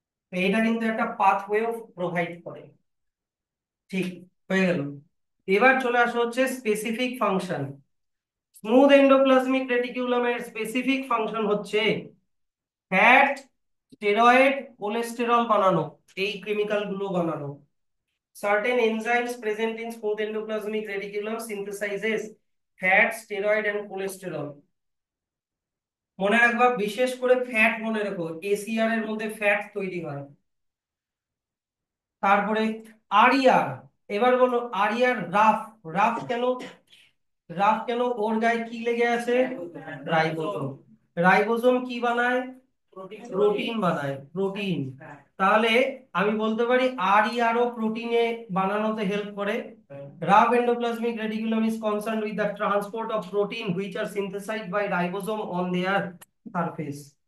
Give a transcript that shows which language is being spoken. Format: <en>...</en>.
<bn>তো এটা কিন্তু একটা পাথওয়েও প্রোভাইড করে। ঠিক, হয়ে গেল। এবার চলে আসা হচ্ছে specific function. Smooth endoplasmic রেটিকুলামের specific function হচ্ছে ফ্যাট, স্টেরয়েড, কোলেস্টেরল বানানো, এই কেমিক্যাল গুলো বানানো।</bn> <en>Certain enzymes present in smooth endoplasmic reticulum synthesizes fat, steroid and cholesterol.</en> <bn>মনে রাখবা, বিশেষ করে ফ্যাট মনে রাখো, এসিআর এর মধ্যে ফ্যাট তৈরি হয়। তারপরে আরইআর। এবার বলো আরইআর রাফ। রাফ কেন? রাফ কেন? ওর গায়ে কি লেগে আছে? রাইবোজোম। রাইবোজোম কি বানায়? প্রোটিন বানায়, প্রোটিন। তাহলে আমি বলতে পারি আরইআর ও প্রোটিনে বানানোতে হেল্প করে।</bn> <en>Rough endoplasmic reticulum is concerned with the transport of protein which are synthesized by ribosome on their surface.</en>